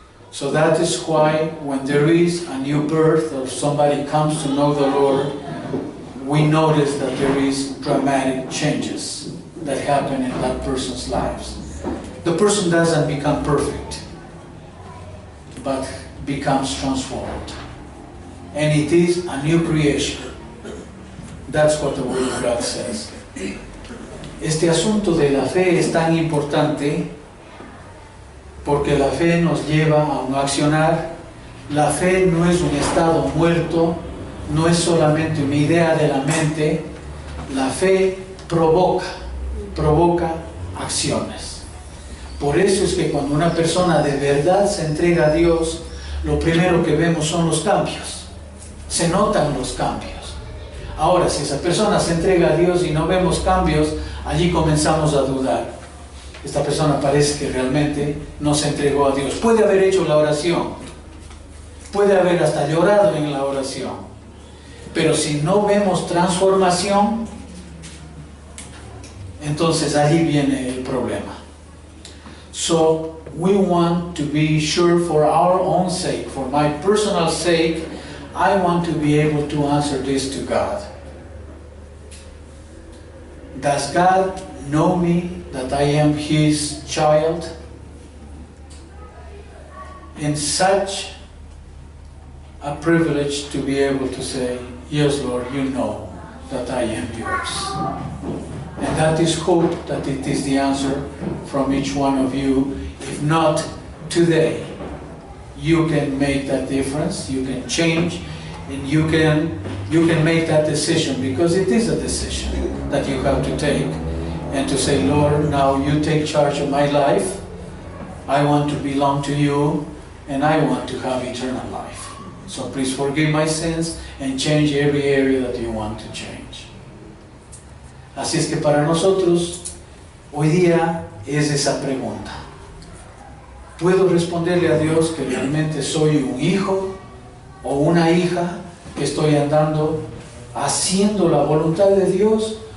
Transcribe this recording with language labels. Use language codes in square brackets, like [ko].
[en] So that is why when there is a new birth or somebody comes to know the Lord, we notice that there is dramatic changes that happen in that person's lives. The person doesn't become perfect, but becomes transformed. And it is a new creation. That's what the Word of God says. [es] Este asunto de la fe es tan importante porque la fe nos lleva a un accionar. La fe no es un estado muerto, no es solamente una idea de la mente. La fe provoca acciones. Por eso es que cuando una persona de verdad se entrega a Dios, lo primero que vemos son los cambios. Se notan los cambios. Ahora, si esa persona se entrega a Dios y no vemos cambios, allí comenzamos a dudar. Esta persona parece que realmente no se entregó a Dios. Puede haber hecho la oración, puede haber hasta llorado en la oración, pero si no vemos transformación, entonces allí viene el problema. [en] So we want to be sure, for our own sake, for my personal sake, I want to be able to answer this to God. Does God know me, that I am His child? And such a privilege to be able to say, yes, Lord, you know that I am yours. And that is hope that it is the answer from each one of you. If not today, you can make that difference, you can change, and you can make that decision, because it is a decision that you have to take, and to say, Lord, now you take charge of my life. I want to belong to you, and I want to have eternal life. So please forgive my sins and change every area that you want to change. [es] Así es que para nosotros, hoy día es esa pregunta. ¿Puedo responderle a Dios que realmente soy un hijo o una hija que estoy andando haciendo la voluntad de Dios?